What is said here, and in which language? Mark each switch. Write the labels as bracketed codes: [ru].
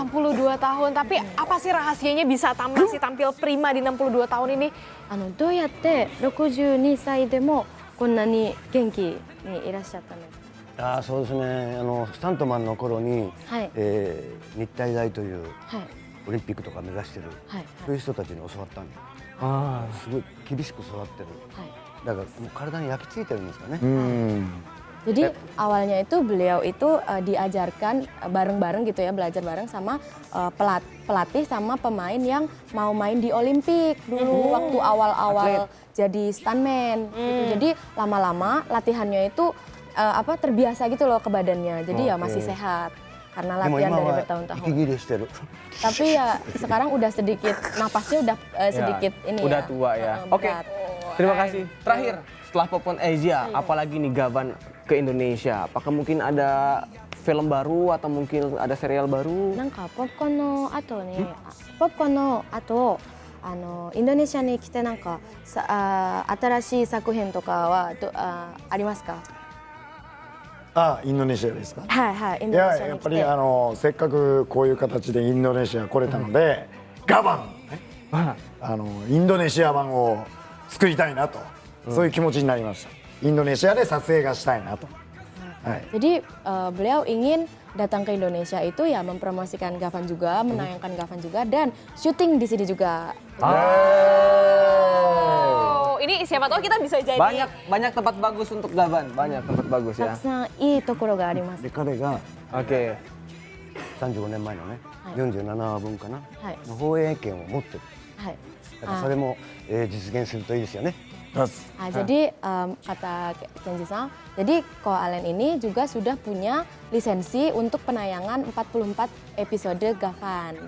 [id] 62 tahun, tapi apa sih rahasianya bisa masih tampil prima di 62 tahun ini? [ja] どうやって62歳でもこんなに元気にいらっしゃったの？あーそうですねスタントマンの頃に、はい日体大というはいオリンピックとか目指してる、はいそういう人たちに教わったんで Ah. すごい厳しく育ってるはい。だからもう体に焼き付いてるんですかね、 [id] Jadi awalnya itu beliau itu diajarkan bareng-bareng gitu ya, belajar bareng sama pelatih sama pemain yang mau main di Olimpik dulu waktu awal-awal jadi stuntman gitu. Jadi lama-lama latihannya itu terbiasa gitu loh ke badannya. Jadi ya masih sehat karena [ja] でも [id] latihan [ja] 今 [id] dari [ja] は [id] bertahun-tahun. [ja] 息切れしてる [id] Tapi ya sekarang udah sedikit napasnya udah sedikit ini Udah ya. tua ya. Oke. Berat. Terima kasih. Terakhir, setelah Popcorn Asia, apalagi nih Gaban ke Indonesia? Apakah mungkin ada film baru atau mungkin ada serial baru? [ja] なんかポップコーンの後に、ポップコーンの後、インドネシアに来てなんか新しい作品とかはありますか？あインドネシアですかはいはい、インいドネややっぱりシアに来て。せっかくこういう形でインドネシア来れたので、ガバン、インドネシア版を作りたいなと、そういう気持ちになりましたインドネシアで撮影がしたいなと、はい [id] Jadi beliau ingin datang ke Indonesia itu ya mempromosikan Gavan juga, menayangkan Gavan juga dan syuting di sini juga. Oh, ini siapa tahu kita bisa jadi. Banyak tempat bagus untuk Gaban, banyak tempat bagus [ja] た [id] ya. [ja] くさんいいところがあります。で彼が [id] Oke. [ja] 35年前のね、はい 47話分かな、はいの放映権を持ってるはい。だからそれも、実現するといいですよね [id] Terus, Nah, jadi kata Kenji-san, jadi Koalen ini juga sudah punya lisensi untuk penayangan 44 episode Gavan.